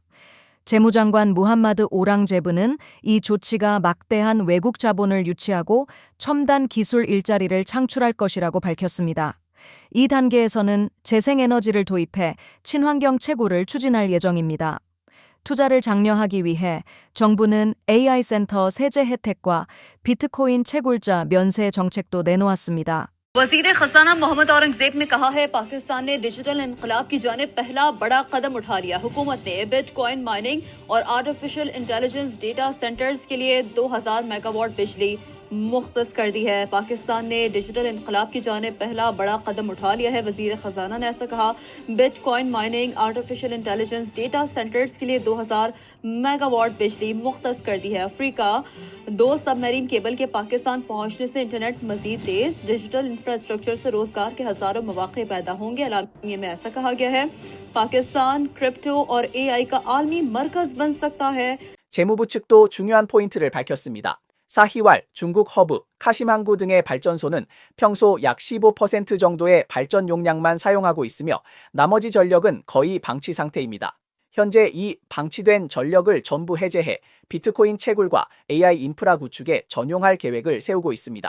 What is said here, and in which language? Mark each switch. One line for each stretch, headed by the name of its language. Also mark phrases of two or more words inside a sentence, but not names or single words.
Korean: 재무장관 무함마드 오랑제브는 이 조치가 막대한 외국 자본을 유치하고 첨단 기술 일자리를 창출할 것이라고 밝혔습니다. 2단계에서는 재생에너지를 도입해 친환경 채굴을 추진할 예정입니다. 투자를 장려하기 위해 정부는 AI 센터 세제 혜택과 비트코인 채굴자 면세 정책도 내놓았습니다.
Urdu: وزیر خزانہ محمد اورنگزیب نے کہا ہے پاکستان نے ڈیجیٹل انقلاب کی جانب پہلا بڑا قدم اٹھا لیا. حکومت نے
English: bitcoin mining
Urdu: اور
English: artificial intelligence data centers
Urdu: کے لیے 2000 میگاواٹ بجلی مختص کر دی ہے. پاکستان نے ڈیجیٹل انقلاب کی جانب پہلا بڑا قدم اٹھا لیا ہے. وزیر خزانہ نے ایسا کہا.
English: bitcoin mining artificial intelligence data centers
Urdu: کے لیے 2000 میگاواٹ بجلی مختص کر دی ہے. افریقہ 2
English: submarine cable
Urdu: کے پاکستان پہنچنے سے انٹرنیٹ مزید تیز,
English: digital infrastructure
Urdu: سے روزگار کے ہزاروں مواقع پیدا ہوں گے. اعلامیے میں ایسا کہا گیا ہے پاکستان کرپٹو اور AI کا عالمی مرکز بن سکتا ہے.
Korean: 재무부 측도 중요한 포인트를 밝혔습니다. 사히왈, 중국 허브, 카심항구 등의 발전소는 평소 약 15% 정도의 발전 용량만 사용하고 있으며 나머지 전력은 거의 방치 상태입니다. 현재 이 방치된 전력을 전부 해제해 비트코인 채굴과 AI 인프라 구축에 전용할 계획을 세우고 있습니다.